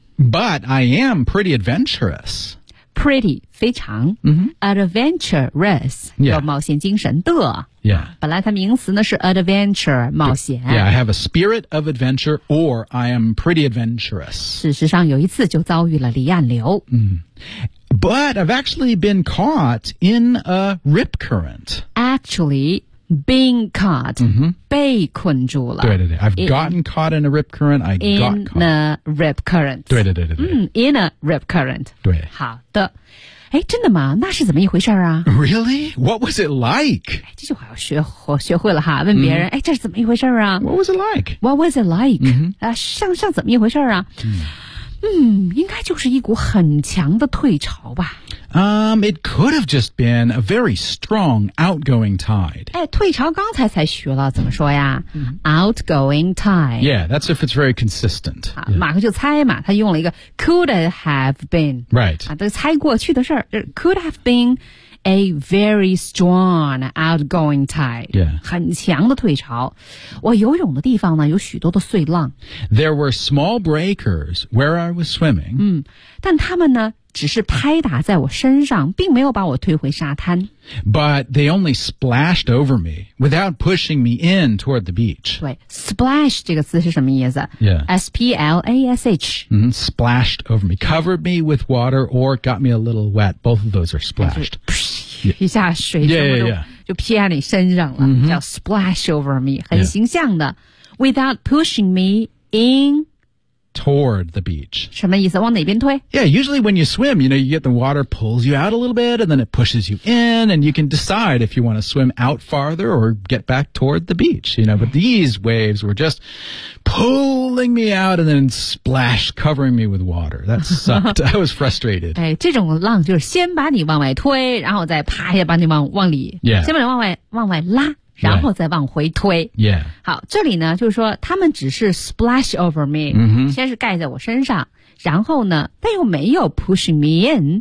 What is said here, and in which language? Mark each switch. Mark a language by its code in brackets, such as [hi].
[en] But I am pretty adventurous. Pretty, 非常、Adventurous,、 yeah. [zh] 有冒险精神的、 [en] yeah. [zh] 本来它名词呢是 adventure, 冒险 [en] Yeah, I have a spirit of adventure or I am pretty adventurous [zh] 事实上有一次就遭遇了离岸流、 [en] But I've actually been caught in a rip current Actually, been caught、 [zh] 被困住了对对对 [en] I've gotten caught in a rip current I got caught In a rip current [zh] 对对对对对、 [en] In a rip current [zh] 对好的哎，真的吗？那是怎么一回事啊？ [en] Really? What was it like? [zh] 这句话要学会了哈，问别人，哎，这是怎么一回事啊？ [en] What was it like? What was it like?、 Mm-hmm. [zh] 像怎么一回事啊？Mm. 应该就是一股很强的退潮吧。 [en] It could have just been a very strong outgoing tide. [zh] 哎，退潮刚才学了怎么说呀、mm-hmm. [en] Outgoing tide. Yeah, that's if it's very consistent.、 [zh] 马克就猜嘛，他用了一个 [en] could have been. Right.、 [zh] 都猜过去的事儿。 [en] Could have been a very strong outgoing tide. Yeah. [zh] 很强的退潮。我游泳的地方呢，有许多的碎浪。 [en] There were small breakers where I was swimming. [zh] 但他们呢只是拍打在我身上，并没有把我推回沙滩。 [en] But they only splashed over me without pushing me in toward the beach. [zh] 对 ，splash 这个词是什么意思 [en] ？Yeah，splash. Splashed over me, covered me with water, or got me a little wet. Both of those are splashed. [zh] 一下水什么都 就撇在你身上了， [en] mm-hmm. 叫 splash over me， [zh] 很形象的。 [en] Yeah. Without pushing me in. Toward the beach. [zh] 什么意思？往哪边推？ [en] Yeah, usually when you swim, you know, you get the water pulls you out a little bit and then it pushes you in and you can decide if you want to swim out farther or get back toward the beach, you know, but these waves were just pulling me out and then splash, covering me with water. That sucked. I was frustrated. [zh] 哎，这种浪就是先把你往外推，然后再啪一下把你往里，先把你往外拉。然后再往回推。 [en] Right. Yeah. [zh] 好，这里呢，就是说他们只是 [en] splash over me,、 mm-hmm. [zh] 先是盖在我身上，然后呢，但又没有 [en] push me in